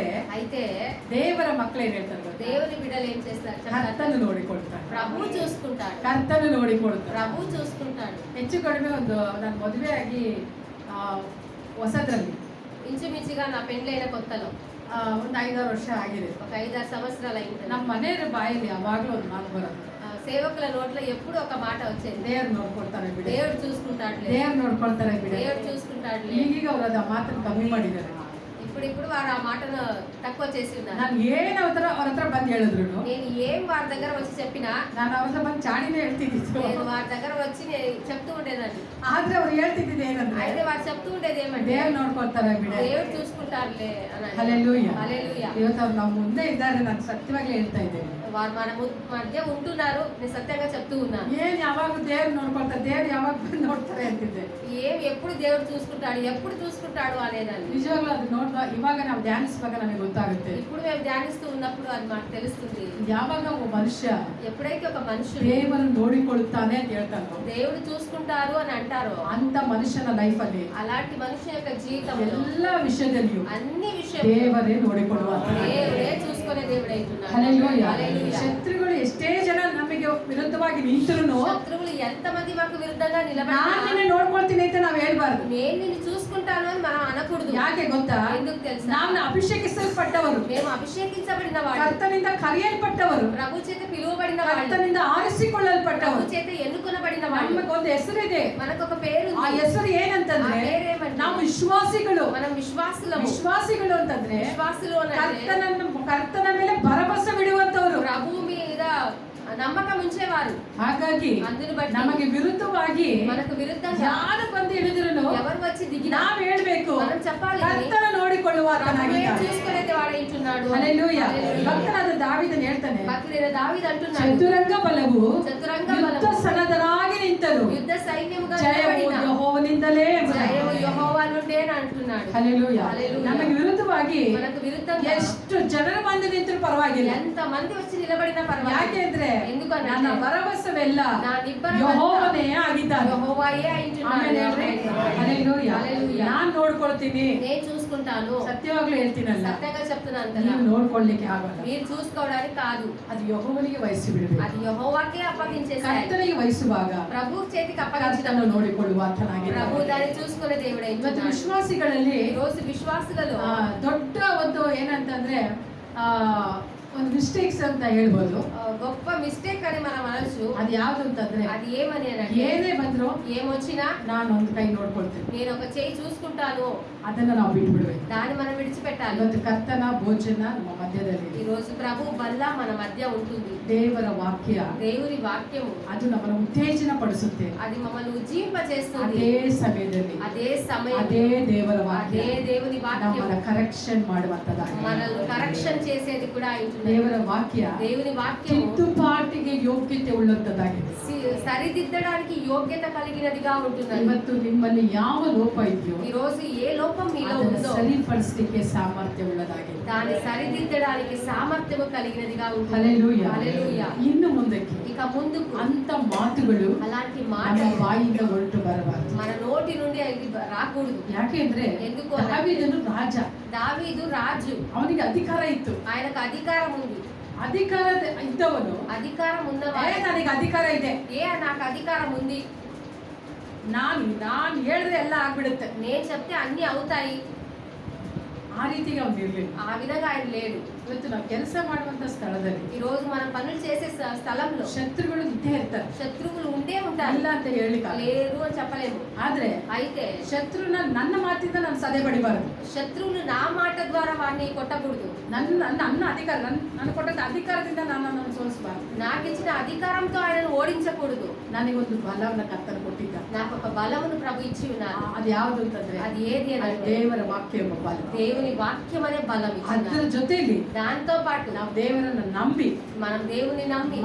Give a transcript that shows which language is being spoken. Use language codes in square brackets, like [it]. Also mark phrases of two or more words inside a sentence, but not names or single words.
[te] అయితే [kn] ದೇವರ ಮಕ್ಕಳು ಏನ್ ಹೇಳ್ತಾರೆ ಗೊತ್ತಾ? [te] దేవుని బిడ్డలు ఏం చేస్తారు? [kn] ಕರ್ತನು ನೋಡಿಕೊಳ್ತಾನೆ, [te] ప్రభు చూసుకుంటాడు. [kn] ಕರ್ತನು ನೋಡಿಕೊಳ್ತಾನೆ. [te] ప్రభు చూసుకుంటాడు. [kn] ಹೆಚ್ಚು ಕಡಿಮೆ ನಾನು ಮದುವೆ ಆಗಿ ಹೊಸದ್ರಲ್ಲಿ [te] ఇంచుమించుగా నా పెండ్లైన కొత్తలో [kn] ಒಂದು 5-6 ವರ್ಷ ಆಗಿದೆ. [te] ఒక 5-6 సంవత్సరాలు అయింది. [kn] ನಮ್ಮ ಮನೆಯವರ ಬಾಯಲ್ಲಿ ಯಾವಾಗಲೂ ಒಂದು ಮಾತು ಬರೋದು, [te] సేవకుల నోట్లో ఎప్పుడు ఒక మాట వచ్చేది, [kn] ದೇವ್ರು ನೋಡ್ಕೊಳ್ತಾರೆ ಬಿಡಿ, [te] దేవుడు చూసుకుంటాడులే, [kn] ದೇವ್ರು ನೋಡ್ಕೊಳ್ತಾರೆ ಬಿಡಿ. [te] దేవుడు చూసుకుంటాడులే. [kn] ಈಗೀಗ ಅವ್ರು ಅದು ಆ ಮಾತನ್ನು ಕಮ್ಮಿ ಮಾಡಿದ್ದಾರೆ. [te] ఇప్పుడు ఇప్పుడు వారు ఆ మాటను తక్కువ చేసి ఉన్నారు. [kn] ನಾನು ಏನು ಅವ್ರ ಹತ್ರ ಬಂದು ಹೇಳಿದ್ರು [te] నేను ఏం వారి దగ్గర వచ్చి చెప్పినా [kn] ನಾನು ಅವ್ರ ಹತ್ರ ಬಂದು ಚಾಡಿನೇ ಹೇಳ್ತಿದ್ದಿತ್ತು. [te] నేను వారి దగ్గర వచ్చి నేను చెప్తూ ఉండేదాన్ని. [kn] ಆದ್ರೆ ಅವ್ರು ಹೇಳ್ತಿದ್ದಿದ್ದು ಏನಂದ್ರೆ [te] అయితే వారు చెప్తూ ఉండేది ఏమంటే [kn] ದೇವ್ರು ನೋಡ್ಕೊಳ್ತಾರೆ ಬಿಡ. [te] దేవుడు చూసుకుంటారులే అని. హల్లెలూయా. హల్లెలూయా. [kn] ಇವತ್ತು ಅವ್ರು ನಮ್ಮ ಮುಂದೆ ಇದ್ದಾರೆ, ನಾನು ಸತ್ಯವಾಗ್ಲೇ ಹೇಳ್ತಾ ಇದ್ದೇನೆ. [te] వారు మన మధ్య ఉంటున్నారు, నేను సత్యంగా చెప్తూ ఉన్నాను. [kn] ಏನ್ ಯಾವಾಗ ದೇವ್ರು ನೋಡ್ಕೊಳ್ತಾರೆ, ದೇವ್ರು ಯಾವಾಗ ಬಂದು ನೋಡ್ತಾರೆ ಅಂತಿದ್ದೆ. [te] ఎప్పుడు దేవుడు చూసుకుంటాడు, ఎప్పుడు చూసుకుంటాడు అనేదాన్ని. [kn] ನಿಜವಾಗ್ಲೂ ಅದು ನೋಡುವ ಇವಾಗ ನಾವು ಧ್ಯಾನಿಸುವಾಗ ನಮಗೆ ಗೊತ್ತಾಗುತ್ತೆ. [te] ఇప్పుడు మేము ధ్యానిస్తూ ఉన్నప్పుడు అది మాకు తెలుస్తుంది. [kn] ಯಾವಾಗ ಒಬ್ಬ ಮನುಷ್ಯ [te] ఎప్పుడైతే ఒక మనుషుడు [kn] ದೇವರನ್ನು ನೋಡಿಕೊಳ್ಳುತ್ತಾನೆ ಅಂತ ಹೇಳ್ತಾನೋ, [te] దేవుడు చూసుకుంటారు అని అంటారో, [kn] ಅಂತ ಮನುಷ್ಯನ ಲೈಫ್ ಅಲ್ಲಿ [te] అలాంటి మనుషుల యొక్క జీవితంలో [kn] ಎಲ್ಲ ವಿಷಯದಲ್ಲಿಯೂ [te] అన్ని విషయాలు [kn] ದೇವರೇ ನೋಡಿಕೊಳ್ಳುವ. [te] దేవుడే చూసుకునే దేవుడై ఉంటున్నాడు. హల్లెలూయా. హల్లెలూయా. [kn] ಶತ್ರುಗಳು ಎಷ್ಟೇ ಜನ ನಮಗೆ ವಿರುದ್ಧವಾಗಿ ನಿಂತರೂ [te] శత్రువులు ఎంతమంది మాకు విరుద్ధంగా [kn] ನಾನು [te] నిలబడినా [kn] ನಿನ್ನೆ ನೋಡ್ಕೊಳ್ತೀನಿ ಅಂತ ನಾವು ಹೇಳ್ಬಾರ್ದು. [te] నేను నిన్ను చూసుకుంటాను అని మనం అనకూడదు. [kn] ಯಾಕೆ ಗೊತ್ತಾ? [te] ఎందుకు తెలుసా? [kn] ನಾವು ಅಭಿಷೇಕಿಸಲ್ಪಟ್ಟವರು, [te] మేము అభిషేకించబడిన వాడు, [kn] ಕರ್ತನಿಂದ ಕರೆಯಲ್ಪಟ್ಟವರು, [te] ప్రభు చేత పిలువబడిన వాడు, [kn] ಕರ್ತನಿಂದ [te] ప్రభు [kn] ಆರಿಸಿಕೊಳ್ಳಲ್ಪಟ್ಟವರು. [te] చేత ఎన్నుకొనబడిన వాడు. [kn] ನಮಗೊಂದು ಹೆಸರಿದೆ. [te] మనకు ఒక పేరు [kn] ಆ [te] ఉంది. [kn] ಹೆಸರು [te] ఆ [kn] ಏನಂತಂದ್ರೆ [te] పేరేమంటే [kn] ನಾವು ವಿಶ್ವಾಸಿಗಳು. [te] మనం విశ్వాసులము. [kn] ವಿಶ್ವಾಸಿಗಳು ಅಂತಂದ್ರೆ [te] విశ్వాసులు అంటే [kn] ಕರ್ತನ ಮೇಲೆ ಭರವಸೆ ಬಿಡುವಂತವರು. [te] ప్రభు మీద నమ్మకం ఉంచేవారు. [kn] ಹಾಗಾಗಿ [te] అందుని బట్టి [kn] ನಮಗೆ ವಿರುದ್ಧವಾಗಿ [te] మనకు విరుద్ధంగా [kn] ಯಾರು ಬಂದು ಹಿಡಿದ್ರು [te] ఎవరు వచ్చి దిగినా [kn] ನಾವು ಹೇಳ್ಬೇಕು, [te] మనం చెప్పాలి, [kn] ಕರ್ತನ ನೋಡಿಕೊಳ್ಳುವ [te] ప్రభువే [kn] ಆತನಾಗಿದ್ದಾನೆ. [te] చూసుకునేది వాడైంటున్నాడు. [kn] ಹಲ್ಲೆಲೂಯಾ. [te] హల్లెలూయా. [kn] ಭಕ್ತನಾದ ದಾವೀದನು ಹೇಳ್ತಾನೆ, [te] భక్తుడైన దావీదు అంటున్నాడు, [kn] ಚತುರಂಗ ಬಲವು [te] చతురంగ [kn] ಯುದ್ಧ [te] బలము [kn] ಸನ್ನದ್ಧರಾಗಿ ನಿಂತರು, [te] యుద్ధ సైన్యముగా [kn] ಜಯವು [te] నిలబడిన [kn] ಯೆಹೋವನಿಂದಲೇ. [te] జయము యెహోవా నుండే అంటున్నాడు. [kn] ಹಲ್ಲೆಲೂಯಾ. [te] హల్లెలూయా. [kn] ನಮಗೆ ವಿರುದ್ಧವಾಗಿ [te] మనకు విరుద్ధంగా [kn] ಎಷ್ಟು ಜನರು ಬಂದು ನಿಂತರೂ ಪರವಾಗಿಲ್ಲ. [te] ఎంత మంది వచ్చి నిలబడినా పర్వాలేదు. [kn] ಯಾಕೆ ಅಂದ್ರೆ [te] ఎందుకంటే [kn] ನನ್ನ ಭರವಸೆವೆಲ್ಲ [te] నా నిబ్బరం [kn] ಯೆಹೋವನೇ ಆಗಿದ್ದಾನೆ. [te] యెహోవాయే [kn] ಆಮೇಲೆ ಹೇಳ್ರಿ, ಹಲ್ಲೆಲೂಯಾ. [te] హల్లెలూయా. [kn] ನಾನ್ ನೋಡ್ಕೊಳ್ತೀನಿ. [te] నేను చూసుకుంటాను. [kn] ಸತ್ಯವಾಗ್ಲೂ ಹೇಳ್ತೀನಲ್ಲ, [te] సత్యంగా చెప్తున్నాను కదా, [kn] ನೀವು ನೋಡ್ಕೊಳ್ಳಿಕ್ಕೆ ಆಗಲ್ಲ. [te] మీరు చూసుకోవడానికి కాదు, [kn] ಅದು ಯೆಹೋವನಿಗೆ ವಹಿಸಿ ಬಿಡಬೇಕು. [te] అది యెహోవాకే అప్పగించేసాయి. [kn] ಕರ್ತನಿಗೆ ವಹಿಸುವಾಗ [te] ప్రభు చేతికి అప్పగించిన [kn] ಕರ್ತನನ್ನು ನೋಡಿಕೊಳ್ಳುವ ಆತನಾಗಿದ್ದಾನೆ. [te] ప్రభు దాన్ని చూసుకునే దేవుడై [kn] ಇವತ್ತು [te] ఉంటున్నాడు. [kn] ವಿಶ್ವಾಸಿಗಳಲ್ಲಿ [te] ఈ రోజు విశ్వాసులలో [kn] ದೊಡ್ಡ ಒಂದು ಏನಂತಂದ್ರೆ ಒಂದು ಮಿಸ್ಟೇಕ್ಸ್ ಅಂತ ಹೇಳ್ಬೋದು. [te] గొప్ప మిస్టేక్ అని మనం అనొచ్చు. [kn] ಅದು ಯಾವ್ದು ಅಂತಂದ್ರೆ, [te] అది ఏమని అంటే [kn] ಏನೇ ಬಂದ್ರು [te] ఏమొచ్చినా [kn] ನಾನು ಒಂದು ಕೈ ನೋಡ್ಕೊಳ್ತೀನಿ, [te] నేను ఒక చేయి చూసుకుంటాను, [kn] ಅದನ್ನ ನಾವು ಬಿಟ್ಟು ಬಿಡ್ಬೇಕು. [te] దాన్ని మనం విడిచిపెట్టాలి. [kn] ಇವತ್ತು ಕರ್ತನ ಭೋಜನ ನಮ್ಮ ಮಧ್ಯದಲ್ಲಿ, [te] ఈ రోజు ప్రభు బల్ల మన మధ్య ఉంటుంది. [kn] ದೇವರ ವಾಕ್ಯ [te] దేవుని వాక్యము [kn] ಅದು ನಮ್ಮನ್ನು ಉತ್ತೇಜನ ಪಡಿಸುತ್ತೆ. [te] అది మమ్మల్ని ఉజ్జీంపచేస్తుంది. [kn] ಅದೇ ಸಮಯದಲ್ಲಿ [te] అదే సమయం [kn] ಅದೇ ದೇವರ ವಾಕ್ಯ [te] అదే దేవుని వాక్యం [kn] ನಮ್ಮನ್ನ ಕರೆಕ್ಷನ್ ಮಾಡುವಂತದಾಗಿದೆ. [te] మనల్ని కరెక్షన్ చేసేది కూడా ఉంటుంది. [kn] ದೇವರ ವಾಕ್ಯ [te] దేవుని వాక్యము [kn] ತಿದ್ದುಪಾಟಿಗೆ ಯೋಗ್ಯತೆ ಉಳ್ಳಂತದಾಗಿದೆ. [te] సరిదిద్దడానికి యోగ్యత కలిగినదిగా ఉంటున్నది. [kn] ಇವತ್ತು ನಿಮ್ಮಲ್ಲಿ ಯಾವ ಲೋಪ ಇದೆಯೋ [te] ఈ రోజు ఏ లోపం మీలో [kn] ಅದನ್ನು [te] ఉందో [kn] ಸರಿಪಡಿಸಲಿಕ್ಕೆ ಸಾಮರ್ಥ್ಯ ಉಳ್ಳದಾಗಿದೆ. [te] దాన్ని సరిదిద్దడానికి సామర్థ్యము కలిగినదిగా ఉంటుంది. [kn] ಹಲ್ಲೆಲೂಯಾ. [te] హల్లెలూయా. [kn] ಇನ್ನು ಮುಂದಕ್ಕೆ [te] ఇక ముందుకు [kn] ಅಂತ ಮಾತುಗಳು [te] అలాంటి [kn] ನಮ್ಮ [te] మాటలు [kn] ಬಾಯಿಂದ ಹೊರಟು ಬರಬಾರದು. [te] మన నోటి నుండి అది రాకూడదు. [kn] ಯಾಕೆಂದ್ರೆ [te] ఎందుకు [kn] ದಾವೀದನು ರಾಜ, [te] దావీదు రాజు, [kn] ಅವನಿಗೆ ಅಧಿಕಾರ ಇತ್ತು. [te] ఆయనకు అధికారం ఉంది. [kn] ಅಧಿಕಾರ ಇದ್ದವನು [te] అధికారం ఉన్నవాడు [kn] ನನಗೆ ಅಧಿಕಾರ ಇದೆ, [te] నాకు అధికారం ఉంది, [kn] ನಾನು ಹೇಳಿದ್ರೆ ಎಲ್ಲ ಆಗ್ಬಿಡುತ್ತೆ, [te] నేను చెప్తే అన్ని అవుతాయి, [kn] ಆ ರೀತಿಗೆ ಅವ್ನು ಇರ್ಲಿಲ್ಲ. [te] ఆ విధంగా ఆయన లేడు. [kn] ಇವತ್ತು ನಾವು ಕೆಲಸ ಮಾಡುವಂತ ಸ್ಥಳದಲ್ಲಿ [te] ఈ రోజు మనం పనులు చేసే స్థలంలో [kn] ಶತ್ರುಗಳು ಇದ್ದೇ ಇರ್ತಾರೆ, [te] శత్రువులు ఉండే ఉంటారు, [kn] ಇಲ್ಲ ಅಂತ ಹೇಳಿಕ್ಕೆ [te] లేరు అని చెప్పలేము. [kn] ಆದ್ರೆ [te] అయితే [kn] ಶತ್ರುನ ನನ್ನ ಮಾತಿಂದ ನಾನು ಸದೆ ಬಡಿಬಾರದು. [te] శత్రువులు నా మాట ద్వారా వారిని కొట్టకూడదు. [kn] ನನ್ನ ಅಧಿಕಾರ ನನ್ನ ಕೊಟ್ಟ ಅಧಿಕಾರದಿಂದ ನಾನು ಸೋಲಿಸಬಾರದು. [te] నాకు ఇచ్చిన అధికారంతో ఆయనను ఓడించకూడదు. [kn] ನನಗೊಂದು ಬಲವನ್ನ ಕರ್ತನು ಕೊಟ್ಟಿದ್ದ. [te] నాకు ఒక బలమును ప్రభు ఇచ్చి ఉన్నారు. [kn] ಅದು ಯಾವುದು ಅಂತಂದ್ರೆ [te] అది ఏది [kn] ಅದು [te] అంటే [kn] ದೇವರ ವಾಕ್ಯ ಎಂಬ ಬಲ. [te] దేవుని వాక్యం అనే బలం [kn] ಅದರ [te] ఇచ్చినారు. [kn] ಜೊತೆಯಲ್ಲಿ [te] దాంతో పాటు [kn] ನಾವು ದೇವರನ್ನ ನಂಬಿ [te] మనం దేవుని నమ్మి